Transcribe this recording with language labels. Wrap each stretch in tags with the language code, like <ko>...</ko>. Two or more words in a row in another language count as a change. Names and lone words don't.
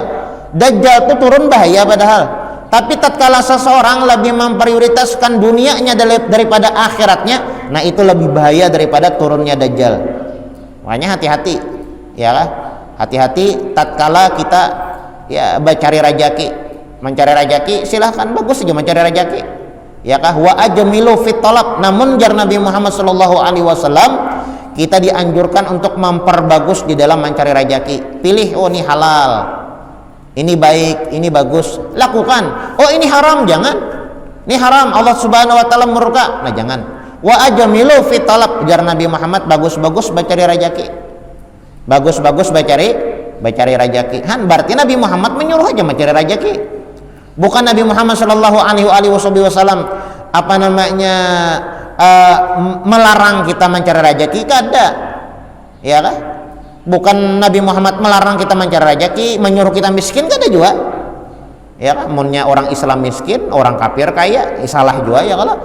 <bjn>Dajjal itu turun bahaya padahal, tapi tatkala seseorang lebih memprioritaskan dunianya daripada akhiratnya, nah itu lebih bahaya daripada turunnya Dajjal. Makanya hati-hati, ya kan? Hati-hati tatkala kita ya mencari rajaki, silahkan bagus saja mencari rajaki, ya kah?</bjn> <ar>وأجملوا في الطلب.</ar> <bjn>Namun jar Nabi Muhammad</bjn> <ar>صلى الله عليه وسلم,</ar> <bjn>kita dianjurkan untuk memperbagus di dalam mencari rajaki. Pilih, oh ini halal, ini baik, ini bagus, lakukan. Oh ini haram, jangan. Ini haram, Allah</bjn> <ar>سبحانه وتعالى</ar> <bjn>murka. Nah, jangan.</bjn> <ar>وأجملوا في الطلب,</ar> <bjn>jar Nabi Muhammad, bagus-bagus mencari rajaki. Bagus-bagus mencari rajaki. Berarti Nabi Muhammad menyuruh aja mencari rajaki. Bukan Nabi Muhammad</bjn> <ar>صلى الله عليه وسلم</ar> <bjn>melarang kita mencari rajaki, kada. Ya kan? Bukan Nabi Muhammad melarang kita mencari rajaki, menyuruh kita miskin, kada juga. Ya kan? Munnya orang Islam miskin, orang kafir kaya, salah juga ya kalau.</bjn>